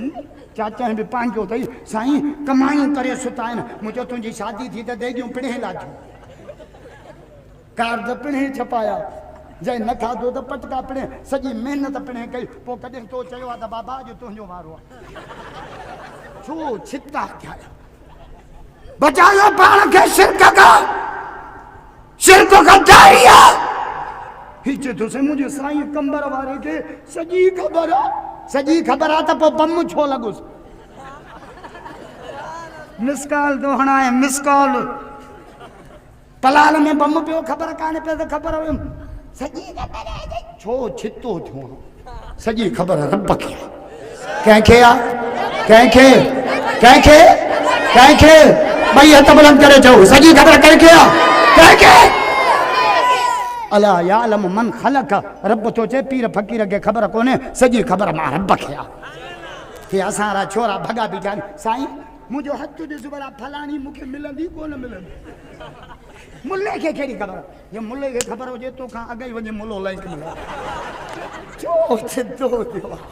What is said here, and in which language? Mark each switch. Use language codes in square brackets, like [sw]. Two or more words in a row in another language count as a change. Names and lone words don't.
[sd] चाचा बि पंहिंजो अथई साईं कमायूं करे सुता आहिनि मूं चयो तुंहिंजी शादी थी त देगियूं पिणे लाथियूं कार्ड पिणे छपाया जंहिं न खाधो त पटका पिणे सॼी महिनत पिणे कई पोइ कॾहिं तो चयो आहे त बाबा अॼु तुंहिंजो वारो आहे छो छिता थिया बचायो पाण खे शिरक खां जारी आहे ही चए थो साईं मुंहिंजे साईं कंबर वारे खे सॼी ख़बर आहे त पोइ बम छो लॻुसि मिस कॉल थो हणाए मिस कॉल पलाल में बम पियो ख़बर कान्हे पियो त ख़बर हुयमि सॼी ख़बर आहे छो छितो थियो सॼी ख़बर रब खे कंहिंखे ॿई हथ बुलंद करे चओ सॼी ख़बर कंहिंखे [ar] الله أعلم [sd] मन ख़लक़ रब थो चए पीर फ़क़ीर खे ख़बर कोन्हे सॼी ख़बर मां रब खे आहे की असां वारा छोरा भॻा बीठा आहिनि साईं मुंहिंजो हथ ॾिस भला फलाणी मूंखे मिलंदी कोन मिलंदी मुल्ले खे कहिड़ी ख़बर जे मुल्ले खे ख़बर हुजे तोखां अॻु ई वञी मुल्लो लाइक मिले छो सिधो थियो